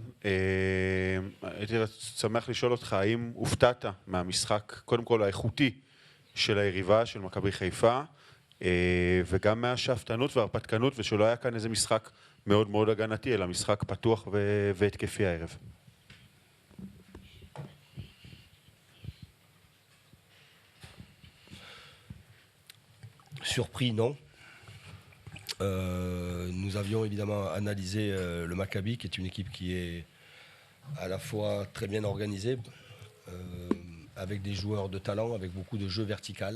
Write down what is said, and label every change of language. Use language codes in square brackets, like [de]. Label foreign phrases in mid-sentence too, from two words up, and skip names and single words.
[he] הייתי שמח לשאול אותך, האם הופתעת מהמשחק, קודם כל האיכותי של היריבה, של מכבי חיפה, וגם מהשאפתנות וההרפתקנות, ושלא היה כאן איזה משחק מאוד מאוד הגנתי, אלא משחק פתוח והתקפי הערב? [fr] Surpris, non. Nous avions évidemment analysé le Maccabi, qui est une équipe qui est à la fois très bien organisée, avec des joueurs de talent, avec beaucoup de jeux vertical.